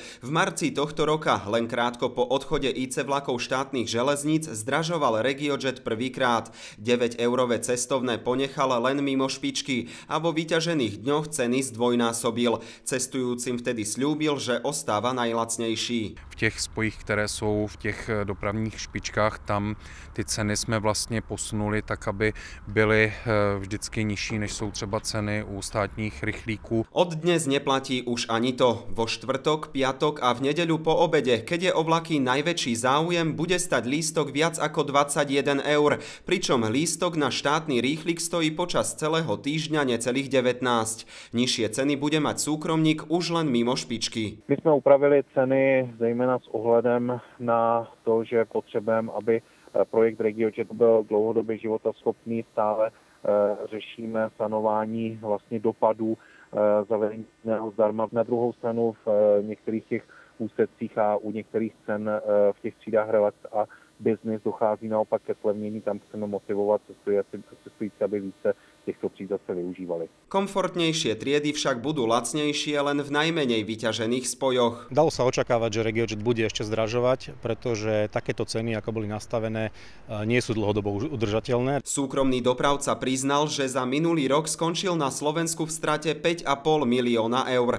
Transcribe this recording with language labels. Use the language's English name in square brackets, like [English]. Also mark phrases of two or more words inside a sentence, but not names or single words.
[Slovak] V marci tohto roka, len krátko po odchode IC vlakov štátnych železníc, zdražoval RegioJet prvýkrát. 9-eurové cestovné ponechal len mimo špičky a vo vyťažených dňoch ceny zdvojnásobil. Cestujúcim vtedy sľúbil, že ostáva najlacnější. [Czech] V těch spojích, které jsou v těch dopravních špičkách, tam ty ceny jsme vlastně posunuli tak, aby byly vždycky nižší, než jsou třeba ceny u státních rychlíků. [Slovak] Od dnes neplatí už ani to. Vo štvrtok, piatok a v nedeľu po obede, keď je o vlaky najväčší záujem, bude stať lístok viac ako 21 eur, pričom lístok na štátny rýchlik stojí počas celého týždňa necelých 19. Nižšie ceny bude mať súkromník už len mimo špičky. [Czech] My jsme upravili ceny zejména s ohledem na to, že potřebujeme, aby projekt RegioJet byl dlouhodobě životaschopný, stále řešíme sanování vlastně dopadů zavedení zdarma. Na druhou stranu v některých těch úsecích a u některých cen v těch třídách relax a business dochází naopak ke zlevnění, tam chceme motivovat cestující, aby více těchto tříd zase využívali. [Slovak] Komfortnejšie triedy však budú lacnejšie len v najmenej vyťažených spojoch. Dalo sa očakávať, že RegioJet bude ešte zdražovať, pretože takéto ceny, ako boli nastavené, nie sú dlhodobo udržateľné. Súkromný dopravca priznal, že za minulý rok skončil na Slovensku v strate 5,5 milióna eur.